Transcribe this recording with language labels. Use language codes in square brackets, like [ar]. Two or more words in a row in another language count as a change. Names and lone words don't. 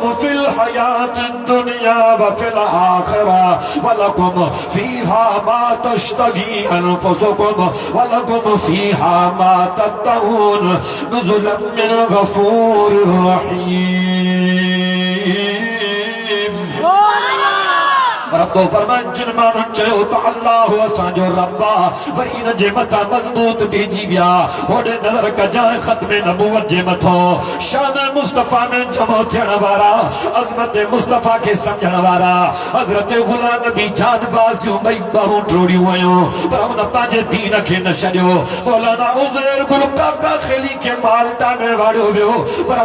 [ar] في الحياة الدنيا وفي الآخرة ولكم فيها ما تشتهي أنفسكم ولكم فيها ما تدعون نزلا من غفور رحيم [sd] तो फरमाए जिन माण्हुनि चयो त अल्लाह असांजो रब आ वरी इन जे मथां मज़बूत बीजी विया होॾे नज़र कजांइ ख़त्म नबूवत जे मथां शान मुस्तफ़ा में जमो थियण वारा अज़मत मुस्तफ़ा खे सम्झण वारा हज़रत गुलाम नबी जानबाज़ जूं ॿई ॿाहूं टोड़ियूं वयूं पर हुन पंहिंजे दीन खे न छॾियो मौलाना उज़ैर गुल काका खेली खे माल्टा में वाड़ियो वियो पर